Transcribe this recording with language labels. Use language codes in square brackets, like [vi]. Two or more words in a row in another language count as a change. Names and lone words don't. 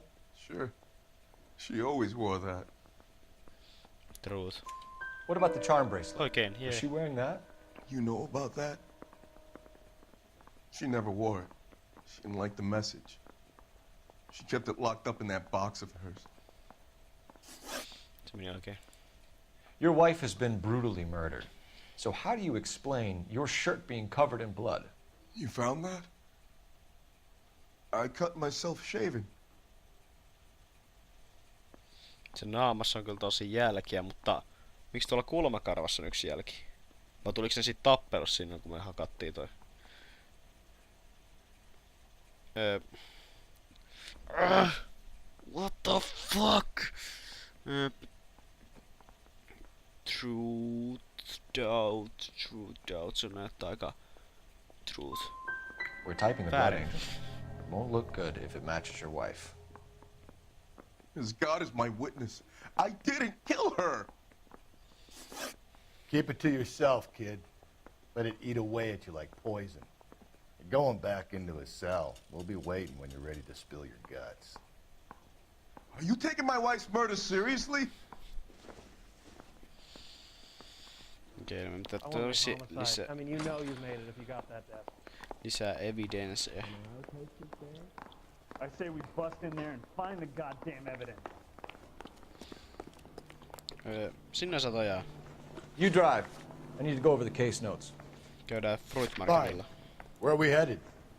[en] Sure. She always wore that. Truth. What about the charm bracelet? [fi] Oikein, yeah. [en] Was she wearing that? You know about that? She never wore it. She didn't like the message. She kept it locked up in that box of hers. [fi] Se meni oikein. [en] Your wife has been brutally murdered. So how do you explain your shirt being covered in blood? You found that? I cut myself shaving. [fi] Se naamassa on kyllä tosi jälkiä, mutta miksi tuolla kulmakarvassa on yksi jälki? Vai tuliko se siitä tappelussa sinne, kun me hakattiin toi? [en] What the fuck? Truth, doubt. [fi] Se näyttää aika truth. [en] We're typing the blood angel. It won't look good if it matches your wife. As God is my witness, I didn't kill her! Keep it to yourself, kid. Let it eat away at you like poison. You're going back into a cell. We'll be waiting when you're ready to spill your guts. Are you taking my wife's murder seriously? [fi] Okei, me pitää tosi lisää. [en] I mean, you know you've made it if you got that death. [fi] Lisää evidenceja. [en] I say we bust in there and find the goddamn evidence. [fi] Sinne sä tojaa. [en] You drive. I need to go over the case notes. [fi] Käydään Fruitmarketilla. [en] Where are we headed?